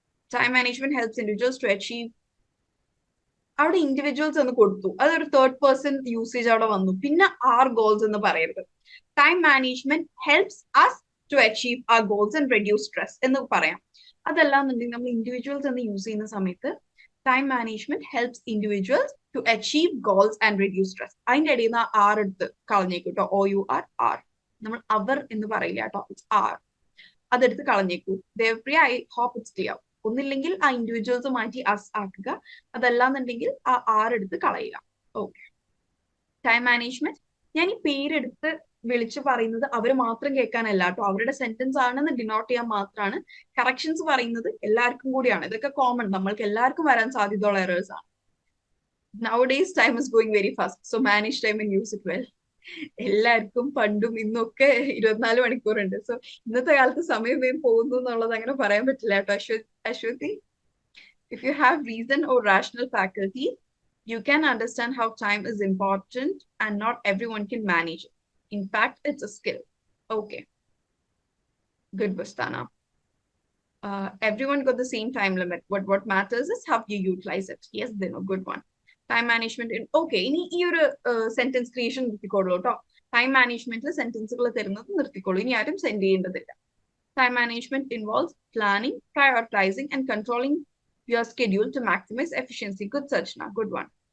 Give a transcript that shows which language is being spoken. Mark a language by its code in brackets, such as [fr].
[en] Time management helps individuals to achieve. [ml] അവിടെ individuals എന്ന് കൊടുത്തു, അതൊരു തേർഡ് പേഴ്സൺ യൂസേജ് അവിടെ വന്നു. [en] പിന്നെ our goals [ml] എന്ന് പറയരുത്. [en] time management helps us to achieve our goals and reduce stress [ml] എന്ന് പറയാം. അതല്ലാന്നുണ്ടെങ്കിൽ നമ്മൾ ഇൻഡിവിജ്വൽസ് എന്ന് യൂസ് ചെയ്യുന്ന സമയത്ത് [en] Time management helps individuals to achieve goals and reduce stress. [ml] അതിന്റെ ഇടയിൽ നിന്ന് ആർ എടുത്ത് കളഞ്ഞേക്കും കേട്ടോ. OUR ആർ, നമ്മൾ അവർ എന്ന് പറയില്ല കേട്ടോ, [en] It's our. [ml] അതെടുത്ത് കളഞ്ഞേക്കൂ. Devapriya, [en] I hope it's clear. [ml] ഒന്നില്ലെങ്കിൽ ആ ഇൻഡിവിജ്വൽസ് മാറ്റി അസ് ആക്കുക, അതല്ലാന്നുണ്ടെങ്കിൽ ആ ആർ എടുത്ത് കളയുക. ഓക്കെ. ടൈം മാനേജ്മെന്റ്, ഞാൻ ഈ പേരെടുത്ത് വിളിച്ച് പറയുന്നത് അവർ മാത്രം കേൾക്കാനല്ല കേട്ടോ, അവരുടെ സെന്റൻസ് ആണെന്ന് ഡിനോട്ട് ചെയ്യാൻ മാത്രമാണ്. കറക്ഷൻസ് പറയുന്നത് എല്ലാവർക്കും കൂടിയാണ്. ഇതൊക്കെ കോമൺ, നമ്മൾക്ക് എല്ലാവർക്കും വരാൻ സാധ്യതയുള്ള എറേഴ്സ് ആണ്. [en] Nowadays time is going very fast, so manage time and use it well. [ml] എല്ലാവർക്കും പണ്ടും ഇന്നൊക്കെ 24 മണിക്കൂറുണ്ട്. സോ ഇന്നത്തെ കാലത്ത് സമയം വേഗം പോകുന്നു എന്നുള്ളത് അങ്ങനെ പറയാൻ പറ്റില്ല കേട്ടോ. Aswathy, [en] if you have reason or rational faculty, you can understand how time is important and not everyone can manage it. In fact, it's a skill. Okay. Good, Bustana. Everyone got the same time limit. What matters is how you utilize it. Yes, then a good one. Time management in okay. [ml] ഇനി ഈ ഒരു sentence creation നിർത്തിക്കോളൂ കേട്ടോ. Time മാനേജ്മെന്റിൽ സെന്റൻസുകൾ തരുന്നത് നിർത്തിക്കോളൂ. ഇനി ആരും send ചെയ്യേണ്ടതില്ല. [en] Time management involves planning, prioritizing, and controlling your schedule to maximize efficiency. Good, Sajna. Good one.